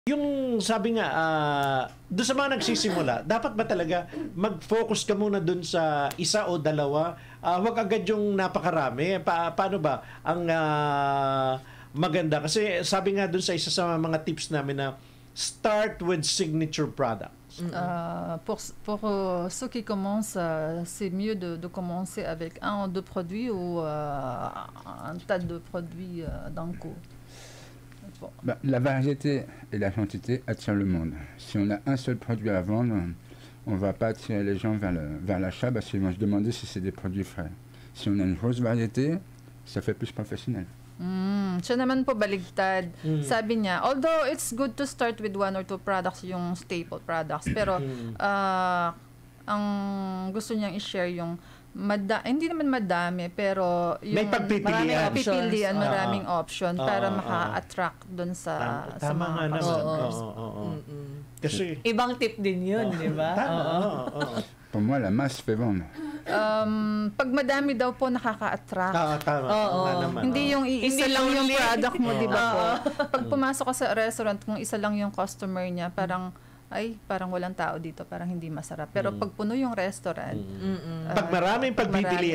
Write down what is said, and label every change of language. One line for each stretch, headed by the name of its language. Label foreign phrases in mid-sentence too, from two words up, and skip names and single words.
Filipino: Yung sabi nga, doon sa mga nagsisimula, dapat ba talaga mag-focus ka muna doon sa isa o dalawa? Huwag agad yung napakarami. Paano ba ang maganda? Kasi sabi nga doon sa isa sa mga tips namin na
English: start with signature products.
French: Pour ceux qui commencent, c'est mieux de commencer avec un ou deux produits ou un tas de produits d'un coup. La variété et la quantité attirent le monde. Si on a un seul produit à vendre, on ne va pas attirer les gens vers l'achat parce qu'ils vont se demander si c'est des produits frais. Si on a une grosse variété, ça fait plus professionnel.
Filipino: Siya naman po baligtad. Sabi niya,
English: although it's good to start with one or two products,
Filipino: yung staple products, pero ang gusto niyang i-share yung hindi naman madami, pero yung may pagpipilian, maraming option para maka-attract doon sa mga customers. Kasi ibang tip din yun, di ba?
French: Pour moi, la masse fait vendre.
Filipino: Pag madami daw po nakaka-attract. Hindi yung isa lang yung product mo, di ba po? Pag pumasok ka sa restaurant, kung isa lang yung customer niya, parang walang tao dito, parang hindi masarap. Pero pag puno yung restaurant, pag maraming pagpipilian,